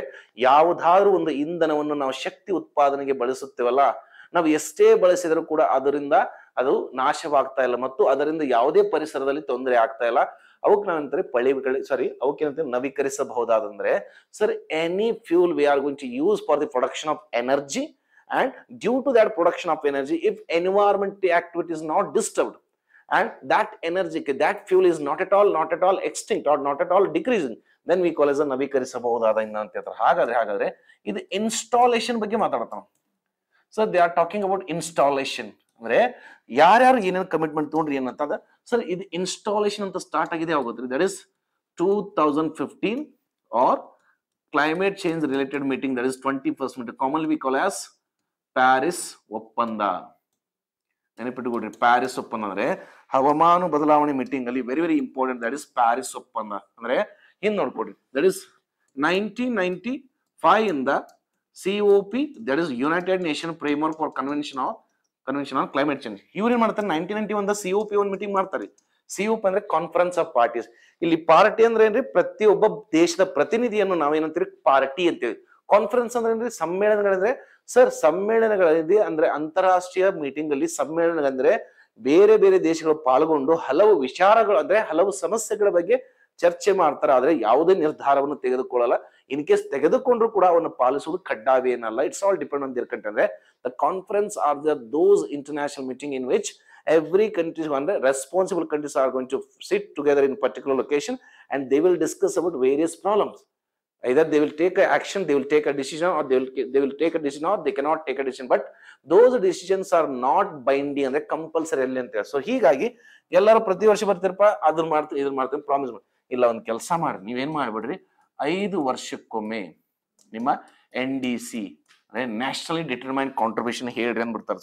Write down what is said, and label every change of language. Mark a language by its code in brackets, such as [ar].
[kn] ಅಂದ್ರೆ ಯಾವುದಾದ್ರೂ ಒಂದು ಇಂಧನವನ್ನು ನಾವು ಶಕ್ತಿ ಉತ್ಪಾದನೆಗೆ ಬಳಸುತ್ತೇವಲ್ಲ, ನಾವು ಎಷ್ಟೇ ಬಳಸಿದರೂ ಕೂಡ ಅದರಿಂದ ಅದು ನಾಶವಾಗ್ತಾ ಇಲ್ಲ ಮತ್ತು ಅದರಿಂದ ಯಾವುದೇ ಪರಿಸರದಲ್ಲಿ ತೊಂದರೆ ಆಗ್ತಾ ಇಲ್ಲ. ಅವಕ್ಕೆ ನಾವಂತಾರೆ ಅವಕ್ಕೆ ನವೀಕರಿಸಬಹುದಾದಂದ್ರೆ sir [en] any fuel we are going to use for the production of energy, and due to that production of energy, if environmental activity is not disturbed and that energy, that fuel is not at all extinct or not at all decreasing, then we call as a [kn] ನವೀಕರಿಸಬಹುದಾದ ಇಂಧನ ಅಂತ ಹೇಳ್ತಾರೆ. ಹಾಗಾದ್ರೆ ಇದು installation ಬಗ್ಗೆ ಮಾತಾಡ್ತಾನೆ. [en] so they are talking about installation [kn] ಅಂದ್ರೆ ಯಾರ್ಯಾರು ಏನೇನು ಕಮಿಟ್ಮೆಂಟ್ ತಗೊಂಡ್ರಿ ಏನಂತಂದ. ಸರ್ ಇದು ಇನ್ಸ್ಟಾಲೇಷನ್ ಅಂತ ಸ್ಟಾರ್ಟ್ ಆಗಿದೆ ಯಾವಾಗ? [en] That is 2015 or climate change related meeting, that is 21st meeting, commonly we call as Paris ಒಪ್ಪಂದ. [kn] ನೆನಪಿಟ್ಟುಕೊಡ್ರಿ, ಪ್ಯಾರಿಸ್ ಒಪ್ಪಂದ ಅಂದ್ರೆ ಹವಾಮಾನ ಬದಲಾವಣೆ ಮೀಟಿಂಗ್ ಅಲ್ಲಿ [en] Very important. That is [kn] Paris ಒಪ್ಪಂದ ಅಂದ್ರೆ ಹಿಂದ್ ನೋಡ್ಕೊಡ್ರಿ, [en] That is 1995 ಇಂದ COP, that is United Nation framework for convention on climate change. [kn] ಇವ್ರು ಏನ್ ಮಾಡ್ತಾರೆ, 1991 COP ಒಂದು ಮೀಟಿಂಗ್ ಮಾಡ್ತಾರೆ. COP ಅಂದ್ರೆ ಕಾನ್ಫರೆನ್ಸ್ ಆಫ್ ಪಾರ್ಟೀಸ್. ಇಲ್ಲಿ ಪಾರ್ಟಿ ಅಂದ್ರೆ ಏನ್ರಿ, ಪ್ರತಿಯೊಬ್ಬ ದೇಶದ ಪ್ರತಿನಿಧಿಯನ್ನು ನಾವೇನಂತೀವಿ ಪಾರ್ಟಿ ಅಂತೇಳಿ. ಕಾನ್ಫರೆನ್ಸ್ ಅಂದ್ರೆ ಏನ್ರಿ, ಸಮ್ಮೇಳನಗಳಿದ್ರೆ. ಸರ್ ಸಮ್ಮೇಳನಗಳಿದೆ ಅಂದ್ರೆ ಅಂತಾರಾಷ್ಟ್ರೀಯ ಮೀಟಿಂಗ್ ಅಲ್ಲಿ ಸಮ್ಮೇಳನಗಳಂದ್ರೆ ಬೇರೆ ಬೇರೆ ದೇಶಗಳು ಪಾಲ್ಗೊಂಡು ಹಲವು ವಿಚಾರಗಳು ಅಂದ್ರೆ ಹಲವು ಸಮಸ್ಯೆಗಳ ಬಗ್ಗೆ ಚರ್ಚೆ ಮಾಡ್ತಾರೆ. ಆದ್ರೆ ಯಾವುದೇ ನಿರ್ಧಾರವನ್ನು ತೆಗೆದುಕೊಳ್ಳಲ್ಲ. ಇನ್ ಕೇಸ್ ತೆಗೆದುಕೊಂಡ್ರು ಕೂಡ ಅವನ್ನು ಪಾಲಿಸುವುದು ಕಡ್ಡಾಯವೇನಲ್ಲ. [en] It's all depend on their country. ಅಂದ್ರೆ the conference are those international meeting in which every country ಅಂದ್ರೆ responsible countries are going to sit together in particular location and they will discuss about various problems. Either they will take action, they will take a decision, or they will take a decision, or they cannot take a decision. But those decisions are not binding [kn] ಅಂದ್ರೆ compulsory ಅಲ್ಲಿ ಅಂತ. So ಹೀಗಾಗಿ ಎಲ್ಲರೂ ಪ್ರತಿ ವರ್ಷ ಬರ್ತಿರಪ್ಪ, ಅದನ್ನ ಮಾಡ್ತೀನಿ promise ಮಾಡಿ. ಇಲ್ಲ, ಒಂದ್ ಕೆಲಸ ಮಾಡಿ, ನೀವೇನ್ ಮಾಡ್ಬಿಡ್ರಿ, 5 ವರ್ಷಕ್ಕೊಮ್ಮೆ ನಿಮ್ಮ NDC ಅಂದ್ರೆ ನ್ಯಾಷನಲಿ ಡಿಟರ್ಮೈನ್ಡ್ ಕಾಂಟ್ರಿಬ್ಯೂಷನ್ ಹೇಳ್ರಿ ಅಂದ್ಬಿಡ್ತಾರೆ.